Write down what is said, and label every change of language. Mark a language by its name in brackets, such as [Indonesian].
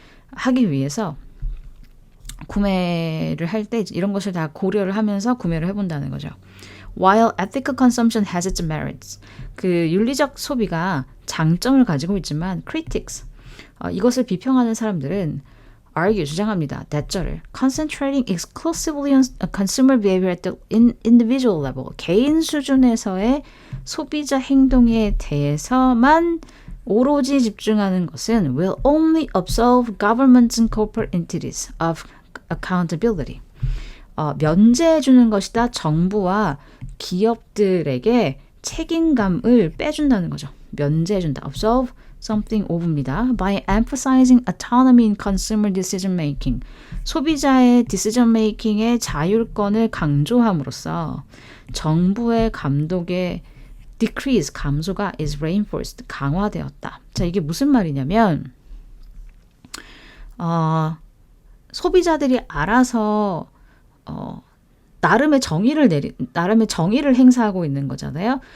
[Korean] 하기 위해서 구매를 할 때 이런 것을 다 고려를 하면서 구매를 해본다는 거죠. [English] While ethical consumption has its merits, [Korean] 그 윤리적 소비가 장점을 가지고 있지만 [English] critics, [Korean] 이것을 비평하는 사람들은 [English] argue, [Korean] 주장합니다. 대절을 [English] concentrating exclusively on consumer behavior at the individual level, [Korean] 개인 수준에서의 소비자 행동에 대해서만 오로지 집중하는 것은 [English] will only absolve governments and corporate entities of accountability. [Korean] 면제해 주는 것이다. 정부와 기업들에게 책임감을 빼준다는 거죠. 면제해 준다. [English] absolve something of입니다. By emphasizing autonomy in consumer decision making. [Korean] 소비자의 decision making의 자율권을 강조함으로써 정부의 감독의 decrease, 감소가 [English] is reinforced, [Korean] 강화되었다. 자, 이게 무슨 말이냐면 소비자들이 알아서 나름의 정의를 행사하고 있는 거잖아요.